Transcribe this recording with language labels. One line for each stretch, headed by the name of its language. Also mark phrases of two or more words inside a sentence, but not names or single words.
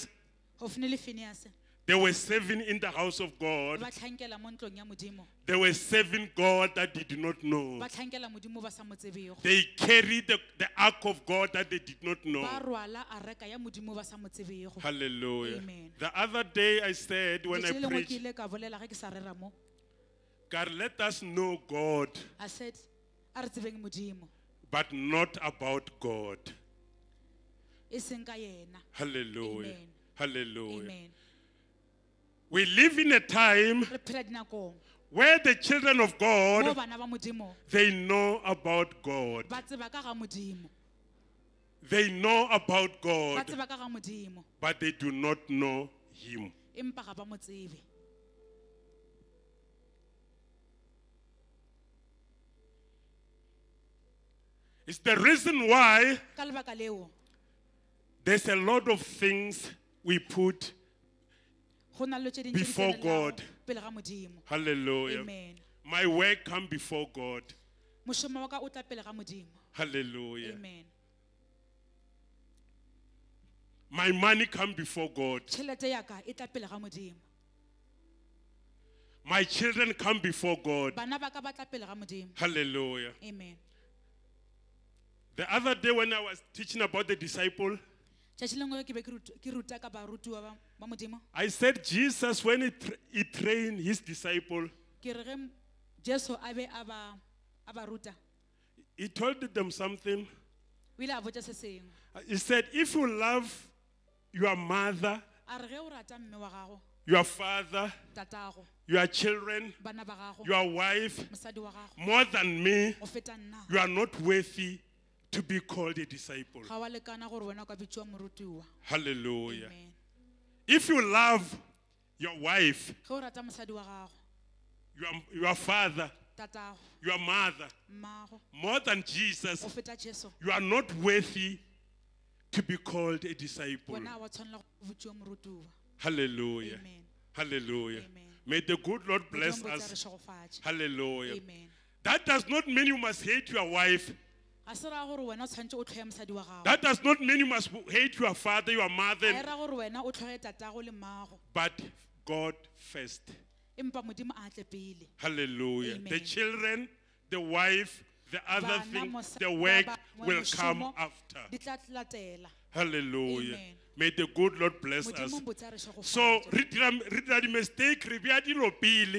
Northern Sotho: Hofni le Phineas
English: they were serving in the house of God.
Northern Sotho: ba tlhankela mo ntlong ya Modimo,
English: They were serving God that they did not know.
Northern Sotho: ba tlhankela Modimo ba sa mo tsebego,
English: They carried the ark of God that they did not know.
Northern Sotho: ba rwala areka ya Modimo ba sa mo tsebego.
English: Hallelujah. Amen. The other day I said when I
Northern Sotho: Letšatši le lengwe ke
English: preached,
Northern Sotho: ile ka bolela ge ke sa rera mo,
English: God, let us know God, I said
Northern Sotho: a re tsebeng Modimo
English: but not about God.
Northern Sotho: e seng ka yena.
English: Hallelujah. Amen. Hallelujah. Amen. We live in a time
Northern Sotho: Re phela dinakong
English: where the children of
Northern Sotho: mo
English: God,
Northern Sotho: bana ba Modimo
English: they know about God.
Northern Sotho: ba tseba ka ga Modimo,
English: They know about
Northern Sotho: ba
English: God,
Northern Sotho: tseba ka ga Modimo,
English: but they do not know Him.
Northern Sotho: empa ga ba mo tsebe.
English: It's the reason why
Northern Sotho: Ka lebaka leo
English: there's a lot of things we put.
Northern Sotho: go na le tše dintši di
English: Before
Northern Sotho: tsenelago
English: God.
Northern Sotho: pele ga Modimo.
English: Hallelujah. Amen. My work come before God.
Northern Sotho: Mošomo wa ka o tla pele ga Modimo.
English: Hallelujah. Amen. My money come before God.
Northern Sotho: Tšhelete ya ka e tla pele ga Modimo.
English: My children come before God.
Northern Sotho: Bana ba ka ba tla pele ga Modimo.
English: Hallelujah. Amen. The other day when I was teaching about the disciple,
Northern Sotho: Tšatši le lengwe ke be ke ruta ka barutiwa ba Modimo.
English: I said Jesus, when he trained his disciple,
Northern Sotho: Ke re ge Jesu a be a ba ruta,
English: he told them something.
Northern Sotho: o ile a botša se sengwe.
English: He said, if you love your mother,
Northern Sotho: A re ge o rata mme wa gago,
English: your father,
Northern Sotho: tatago,
English: your children,
Northern Sotho: bana ba gago,
English: your wife,
Northern Sotho: mosadi wa gago,
English: more than me,
Northern Sotho: go feta nna,
English: you are not worthy to be called a disciple.
Northern Sotho: ga wa lekana gore wena o ka bitšiwa morutiwa.
English: Hallelujah. Amen. If you love your wife,
Northern Sotho: Ge o rata mosadi wa gago,
English: your father,
Northern Sotho: tatago,
English: your mother,
Northern Sotho: mmago,
English: more than Jesus,
Northern Sotho: go feta Jesu,
English: you are not worthy to be called a disciple.
Northern Sotho: wena a wa tshwanela go bitšiwa morutiwa.
English: Hallelujah. Amen. Hallelujah. Amen. May the good Lord bless
Northern Sotho: Modimo bo tla re
English: us.
Northern Sotho: šogofatše.
English: Hallelujah. Amen. That does not mean you must hate your wife.
Northern Sotho: Ga se ra gore wena o tshwanetse o tlhoye mosadi wa gago.
English: That does not mean you must hate your father, your
Northern Sotho: Ga
English: mother,
Northern Sotho: e ra gore wena o tlhoye tatago le mmago,
English: but God first.
Northern Sotho: empa Modimo a tle pele.
English: Hallelujah. Amen. The children, the wife, the other
Northern Sotho: Bana,
English: thing,
Northern Sotho: mosadi,
English: the work
Northern Sotho: ba bangwe,
English: will come
Northern Sotho: mošomo,
English: after.
Northern Sotho: di tla latela.
English: Hallelujah. Amen. May the good Lord bless us.
Northern Sotho: Modimo bo tla re šogofatše. So, re dira di mistake, re bea dilo pele